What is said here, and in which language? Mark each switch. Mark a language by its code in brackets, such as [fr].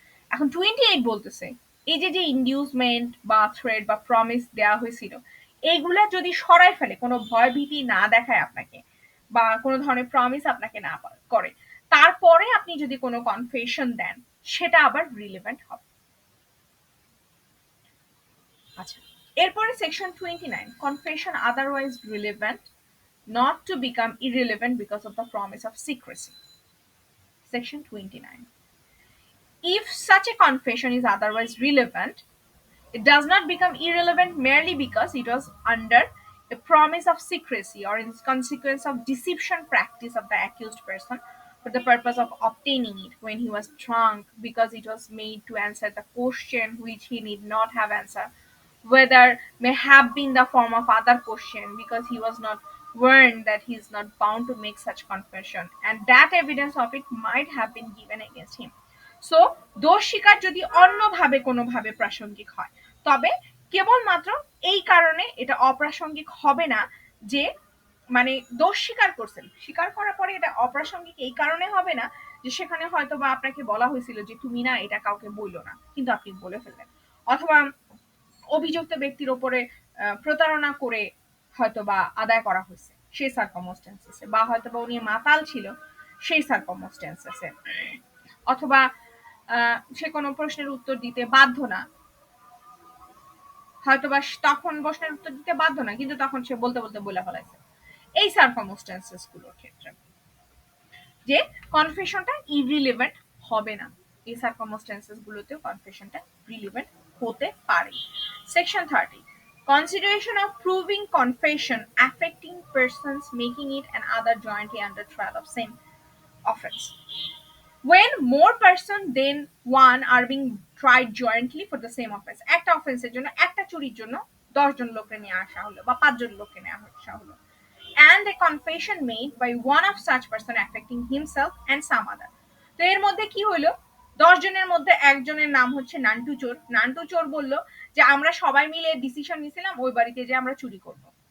[bn] এখন 28 বলতেছে এই যে যে ইনডিউসমেন্ট বা থ্রেট বা প্রমিস দেওয়া হয়েছিল, এইগুলা যদি সরাই ফেলে, কোনো ভয় ভীতি না দেখায় আপনাকে বা কোনো ধরনের প্রমিস আপনাকে না করে, তারপরে আপনি যদি কোনো কনফেশন দেন, সেটা আবার রিলেভেন্ট হবে। আচ্ছা, এরপরে section 29 confession otherwise relevant [en] not to become irrelevant because of the promise of secrecy. Section 29. If such a confession is otherwise relevant, it does not become irrelevant merely because it was under a promise of secrecy or in consequence of deception practice of the accused person for the purpose of obtaining it when he was drunk, because it was made to answer the question which he need not have answered, whether may have been the form of other question, because he was not warned that he is not bound to make such confession, and that evidence of it might have been given against him. [bn] So দোষ স্বীকার যদি অন্যভাবে কোনোভাবে প্রাসঙ্গিক হয়, তবে কেবলমাত্র এই কারণে এটা অপ্রাসঙ্গিক হবে না যে মানে দোষ স্বীকার করছেন, স্বীকার করার পরে এটা অপ্রাসঙ্গিক এই কারণে হবে না যে সেখানে হয়তো বা আপনাকে বলা হয়েছিল যে তুমি না এটা কাউকে বললো না, কিন্তু আপনি বলে ফেললেন, অথবা অভিযুক্ত ব্যক্তির উপরে প্রতারণা করে হয়তো বা আদায় করা হয়েছে সেই সার্কামস্টেন্সেসে, বা হয়তো বা উনি মাতাল ছিল সেই সার্কামস্টেন্সেসে, অথবা সে কোনো প্রশ্নের উত্তর দিতে বাধ্য না, হয়তোবা তখন প্রশ্নের উত্তর দিতে বাধ্য না কিন্তু তখন সে বলতে বলতে বলে ফেলাইছে, এই সার্কামস্টেন্সেস গুলোর ক্ষেত্রে যে কনফেশনটা ইররিলেভেন্ট হবে না, এই সার্কামস্টেন্সেস গুলোতেও কনফেশনটা রিলেভেন্ট হতে পারে। [en] Section 30 consideration of proving confession affecting persons making it and other jointly under trial of same offense. When more person than one are being tried jointly for the same offense, [bn] একটা অফেন্সের জন্য একটা চুরির জন্য 10 জন লোককে নিয়ে আসা হলো বা 5 জন লোককে নিয়ে আসা হলো, [en] and a confession made by one of such person affecting himself and some other, [bn] তো এর মধ্যে কি হলো, 10 জনের মধ্যে একজনের নাম হচ্ছে নান্টু চোর, নান্টু চোর বললো যে আমরা সবাই মিলে ডিসিশন নিয়েছিলাম ওই বাড়িতে যে আমরা চুরি করব,